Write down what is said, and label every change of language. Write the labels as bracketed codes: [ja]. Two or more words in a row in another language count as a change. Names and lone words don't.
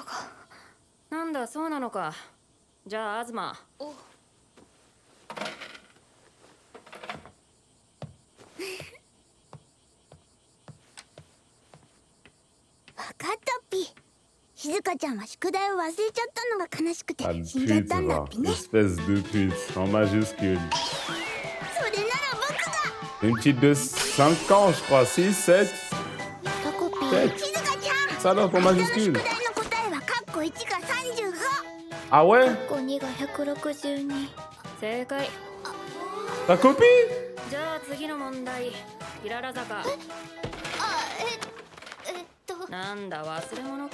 [ja] なんだそうなのか。じゃあ東。わかったっぴ。静香ちゃんは宿題を忘れちゃったのが悲しくて Ah, 死んじゃっ [fr] pute, [ja] たんだっ [fr] va. [ja] ぴね。 [fr] Espèce de pute, en majuscule. [ja] それなら僕が。 [fr] Une petite de 5 ans, je crois. 6, 7, [ja] タコピー。 [fr] 7. [ja] 静香ちゃん、 [fr] Salope en [ja] 明日の [fr] majuscule. [ja] 宿題の答えはカッコ1が35。 [fr] Ah ouais? [ja] タコ2が162。正解。 [fr] Ta copie? [ja] じゃあ次の問題。キララ坂。あ、なんだ忘れ物か。